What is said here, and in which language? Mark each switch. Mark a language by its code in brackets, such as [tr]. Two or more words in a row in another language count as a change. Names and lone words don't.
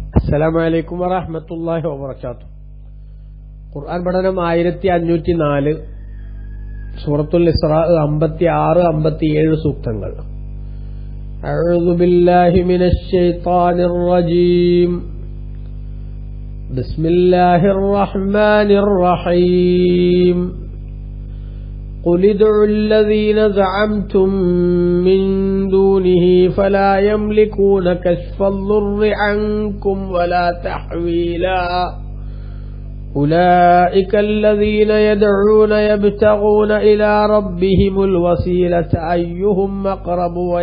[ar] السلام عليكم ورحمة الله وبركاته. [ml] ഖുർആൻ പഠനം 1504, സൂറത്തുൽ ഇസ്രാ 56, 57 സൂക്തങ്ങൾ. [ar] أعوذ بالله من الشيطان الرجيم. بسم الله الرحمن الرحيم. قل ادعوا الذين زعمتم من دونه فلا يملكون كشف الضر عنكم ولا تحويلا أولئك الذين يدعون يبتغون إلى ربهم الوسيلة أيهم أقرب